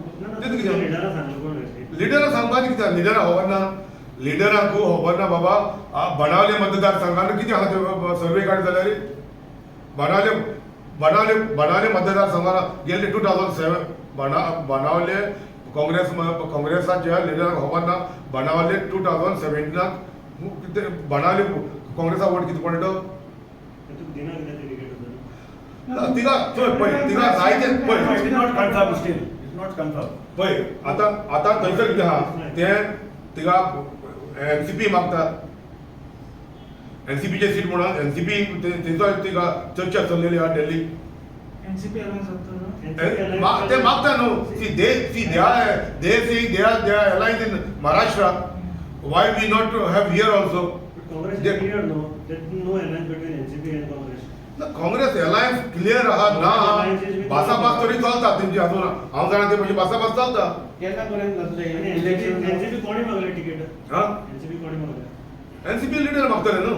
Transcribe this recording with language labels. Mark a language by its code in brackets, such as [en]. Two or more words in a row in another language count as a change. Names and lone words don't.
[kok] लिडरां सांगपाचें कितें लिडरांक खबर ना बाबा बाणावले मतदारसंघान कितें आहा ते सर्वे काड जाल्यार बाणावले मतदारसंघान गेले 2007 बनावले काँग्रेसाच्या लिडराक खबर ना बनावले 2017 कितें बनावले काँग्रेसा वोट कितें पडलो तुका दिना कितें ते टिकेट तिका पळय तिका जायते [en] It [kok] पळय [en] is not confirmed still. It's not confirmed. [kok] पळय आतां थंयसर कितें आहा तें तिका एनसीपी मागता एनसीपीचे सीट म्हणून एनसीपी थंयसर तिका चर्चा चल्लेली आहा दिल्ली एनसीपी अलायन्स जाता ते मागता न्हू [en] they are allied in Maharashtra. Why we not have here also? [kok] काँग्रेस [en] They- clear no that no alliance between NCP and Congress [kok] काँग्रेस अलायन्स क्लियर आहा ना भासाभास तरी चलता तेंची हातून हांव जाणा ते म्हणजे भासाभास चलता केन्ना पर्यंत जातले आणि इलेक्शन एनसीपी कोणी मागले टिकेट हा एनसीपी कोणी मागले एनसीपी लिडर मागतले न्हू